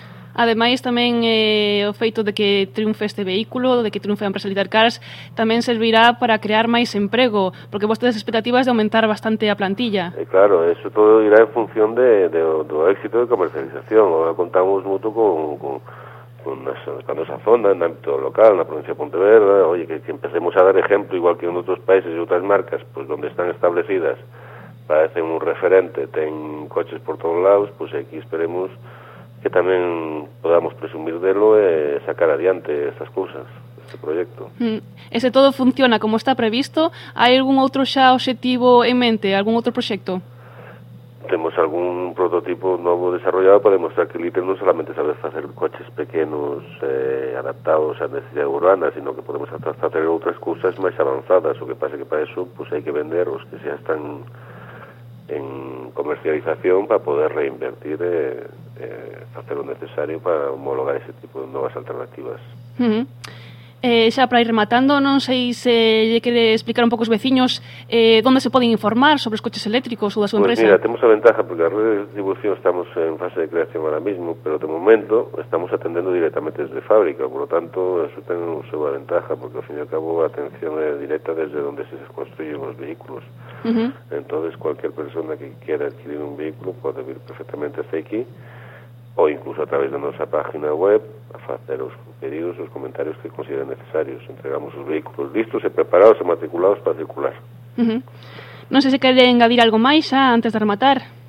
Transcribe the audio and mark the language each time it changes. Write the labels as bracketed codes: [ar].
[gl] Ademais, tamén o feito de que triunfe este vehículo, de que triunfe a empresa Little Cars, tamén servirá para crear máis emprego, porque vos tedes expectativas de aumentar bastante a plantilla. [es] Claro, eso todo irá en función do éxito de comercialización. Ahora contamos mucho con esa zona, en ámbito local, en la provincia de Pontevedra, oye, que empecemos a dar ejemplo, igual que en otros países y otras marcas, pues donde están establecidas, parecen un referente, ten coches por todos lados, pues aquí esperemos que [gl] tamén podamos presumir delo e sacar adiante estas cousas, [es] este proyecto. [gl] Ese todo funciona como está previsto, hai algún outro xa obxectivo en mente, algún outro proxecto? [es] tenemos algún prototipo nuevo desarrollado para demostrar que el ITER no solamente sabe hacer coches pequeños adaptados a necesidades urbanas, sino que podemos hasta tener otras cosas más avanzadas. O que pasa que para eso pues hay que vender los que ya están en comercialización para poder reinvertir, hacer lo necesario para homologar ese tipo de nuevas alternativas. Mm-hmm. [gl] Xa para ir rematando, non sei se lle quere explicar un pouco os veciños onde se poden informar sobre os coches eléctricos ou da súa empresa. Pues mira, temos a ventaja porque a rede de distribución estamos en fase de creación ahora mismo, pero de momento estamos atendendo directamente desde fábrica, por lo tanto, eso ten unha súa ventaja porque ao fin e ao cabo a atención é directa desde onde se construyen os vehículos. Uh-huh. [es] Entonces, cualquier persona que quiera adquirir un vehículo [gl] pode vir perfectamente hasta aquí o incluso a través da nosa página web a facer os pedidos, os comentarios que consideren necesarios. Entregamos os vehículos listos e preparados e matriculados para circular. Uh-huh. Non sei se quere engadir algo máis xa antes de rematar.